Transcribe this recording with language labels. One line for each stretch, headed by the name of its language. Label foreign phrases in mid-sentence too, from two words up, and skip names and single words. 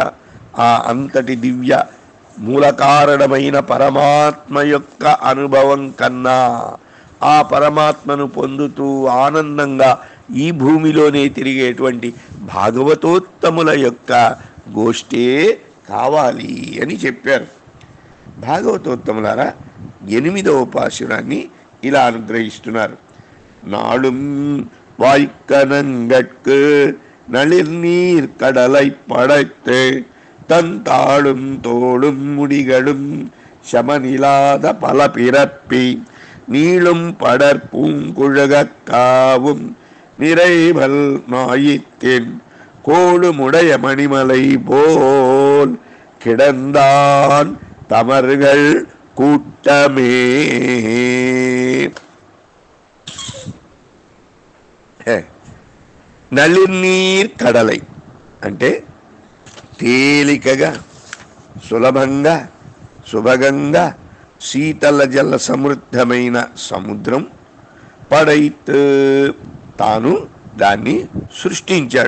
Telugu: ఆ అంతటి దివ్య మూలకారణమైన పరమాత్మ యొక్క అనుభవం కన్నా ఆ పరమాత్మను పొందుతూ ఆనందంగా ఈ భూమిలోనే తిరిగేటువంటి భాగవతోత్తముల యొక్క గోష్ఠే కావాలి అని చెప్పారు. భాగవతోత్తములారా, 8వ పాశురాన్ని ఇలా అనుగ్రహిస్తున్నారు.
Tamil: నాళుం వాய்க்கனங்கட்கு நளிர்நீர் கடலை படைத்து தந்தாளும் தோளும் முடிகளும் சமனிலாத பல பிறப்பி நீளும் படர் பூங்குழகாவும் நிறைவல் நாயித்தின் கோளுமுடைய மணிமலை போல் கிடந்தான் தமர்கள் கூட்டமே. நளிர்நீர் கடலை
Telugu: అంటే తేలికగా సులభంగా సుభగంగా శీతల జల సమృద్ధమైన సముద్రం పడైత్, తాను దాన్ని సృష్టించాడు.